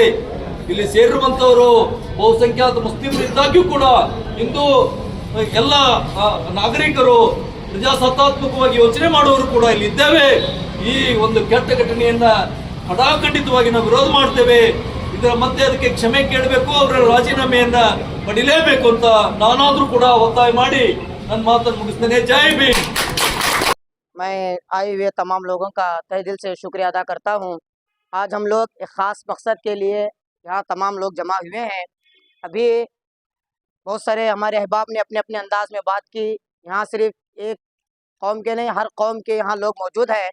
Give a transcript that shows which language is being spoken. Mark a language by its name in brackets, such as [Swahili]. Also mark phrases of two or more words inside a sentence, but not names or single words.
[Kannada] ಇಲ್ಲಿ ಸೇರಿರುವಂತವರು ಬಹುಸಂಖ್ಯಾತ ಮುಸ್ಲಿಮರಿದ್ದಾಗ್ಯೂ ಕೂಡ ಇಂದು ಎಲ್ಲ ನಾಗರಿಕರು ಪ್ರಜಾಸತ್ತಾತ್ಮಕವಾಗಿ ಯೋಚನೆ ಮಾಡುವವರು ಕೂಡ ಇಲ್ಲಿ ಇದ್ದೇವೆ. ಈ ಒಂದು ಕೆಟ್ಟ ಘಟನೆಯನ್ನ ಖಡಾಖಂಡಿತವಾಗಿ ನಾವು ವಿರೋಧ ಮಾಡ್ತೇವೆ. ಇದರ ಮಧ್ಯೆ ಅದಕ್ಕೆ ಕ್ಷಮೆ ಕೇಳಬೇಕು, ಅವರ ರಾಜೀನಾಮೆಯನ್ನ ಪಡಿಲೇಬೇಕು ಅಂತ ನಾನಾದ್ರೂ ಕೂಡ ಒತ್ತಾಯ ಮಾಡಿ ನನ್ನ ಮಾತನ್ನು ಮುಗಿಸ್ತೇನೆ. ಜೈ ಭೀಮ್. [Hindi] मैं आए हुए तमाम लोगों का तहे दिल से शुक्रिया अदा करता हूं। आज हम लोग एक ख़ास मकसद के लिए यहाँ तमाम लोग जमा हुए हैं। अभी बहुत सारे हमारे अहबाब ने अपने अपने अंदाज में बात की। यहाँ सिर्फ एक कौम के नहीं, हर कौम के यहाँ लोग मौजूद हैं।